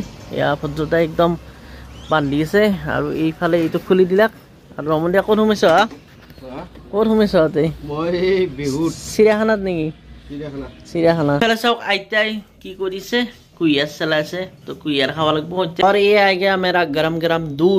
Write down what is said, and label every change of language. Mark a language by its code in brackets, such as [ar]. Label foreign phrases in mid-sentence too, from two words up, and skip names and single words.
[as] এয়া ভদ্ৰতাই একদম বান্ধি আছে আৰু এইফালে এইটো খুলি দিলাক। আৰু ৰমণিয়া ক'ত সোমাইছ? ক'ত সোমাইছ তই? মই বিহুত চিৰিয়াখানাত নেকি? চিৰিয়াখানা। এইফালে চাওক আইতাই কি কৰিছে, কুঁহিয়াৰ চলাইছে। তো কুঁহিয়াৰ খাব লাগিব। [hi] और ये आ गया मेरा गरम गरम दूध।